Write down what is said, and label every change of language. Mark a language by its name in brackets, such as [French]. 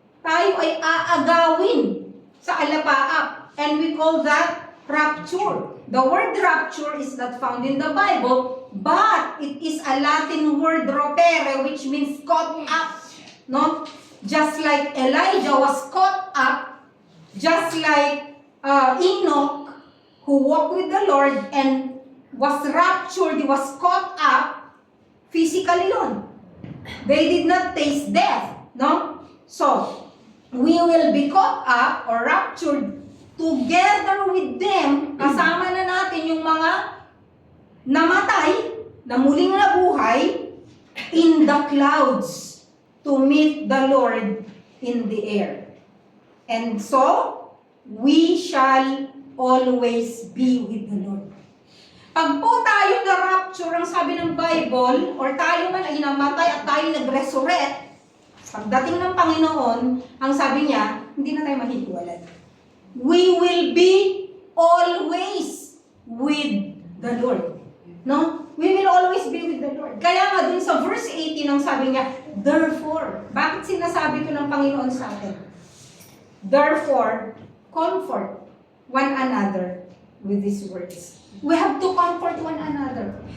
[Filipino] Tayo ay aagawin sa alapaap. [English] And we call that rapture. The word rapture is not found in the Bible, but it is a Latin word ropere, which means caught up. No? Just like Elijah was caught up, just like Enoch, who walked with the Lord and was raptured, he was caught up, physically yun. They did not taste death, no? So, we will be caught up or raptured together with them. [Filipino] Kasama na natin yung mga namatay, na muling nabuhay, [English] in the clouds, to meet the Lord in the air. And so, we shall always be with the Lord. [Filipino] Pag po tayo na-rapture, ang sabi ng Bible, or tayo man ay namatay at tayo nag-resurrect, pagdating ng Panginoon, ang sabi niya, hindi na tayo mahihiwalay. [English] We will be always with the Lord. No? We will always be with the Lord. [Filipino] Kaya nga dun sa verse 18, ang sabi niya, therefore, bakit sinasabi ito ng Panginoon sa atin? [English] Therefore, comfort one another with these words. We have to comfort one another.